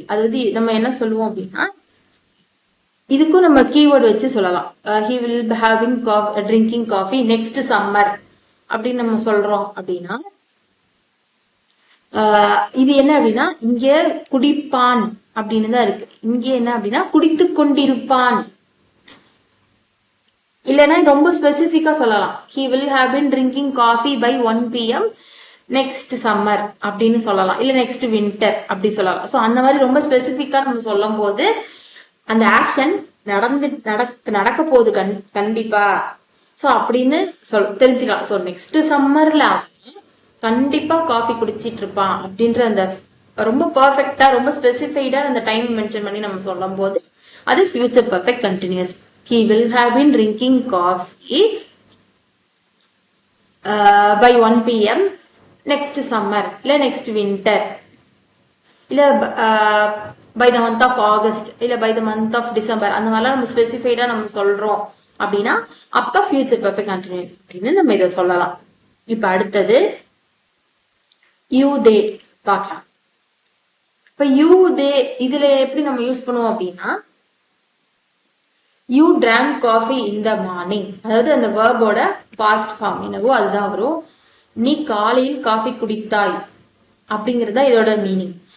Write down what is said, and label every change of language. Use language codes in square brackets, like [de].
[ta] அதாவது நம்ம என்ன சொல்லுவோம் அப்படின்னா இதுக்கும் நம்ம கீவேர்டு வச்சு சொல்லலாம். [en] he will have been drinking coffee next summer [ta] அப்படின்னு நம்ம சொல்றோம் அப்படின்னா இது என்ன அப்படின்னா இங்க குடிப்பான் அப்படின்னு தான் இருக்கு. இங்க என்ன அப்படின்னா குடித்து கொண்டிருப்பான். இல்லைன்னா ரொம்ப ஸ்பெசிபிக்கா சொல்லலாம். [en] he will have been drinking coffee by 1 PM next summer [ta] அப்படின்னு சொல்லலாம், இல்ல நெக்ஸ்ட் வின்டர் அப்படி சொல்லலாம். சோ அந்த மாதிரி ரொம்ப ஸ்பெசிபிக்கா நம்ம சொல்லும் போது அந்த ஆக்ஷன் நடக்க போகுது கண்டிப்பா. சோ அப்படின்னு தெரிஞ்சுக்கலாம். சோ நெக்ஸ்ட் சம்மர்ல கண்டிப்பா காஃபி குடிச்சிட்டு இருப்பான் அப்படின்ற அந்த ரொம்ப பர்ஃபெக்டா ரொம்ப ஸ்பெசிஃபைடா அந்த டைம் மென்ஷன் பண்ணி நம்ம சொல்லும் போது அது future perfect continuous. [en] he will have been drinking coffee by 1 PM next summer இல்ல next winter இல்ல by the month of August இல்ல by the month of December [ta] அந்த மாதிரிலாம் நம்ம ஸ்பெசிஃபைடா நம்ம சொல்றோம் அப்படின்னா அப்ப ஃபியூச்சர் பர்ஃபெக்ட் கண்டினியூஸ் அப்படின்னு நம்ம இதை சொல்லலாம். இப்ப அடுத்தது யூ தே பார்க்கலாம். இப்ப யூ தே இதுல எப்படி நம்ம யூஸ் பண்ணுவோம் அப்படின்னா you [en] drank coffee in the morning, [ta] அதாவது அந்த வேர்போட பாஸ்ட் ஃபார்ம் என்னவோ அதுதான் வரும். நீ காலையில் காஃபி குடித்தாய் அப்படிங்கறதா இதோட மீனிங்.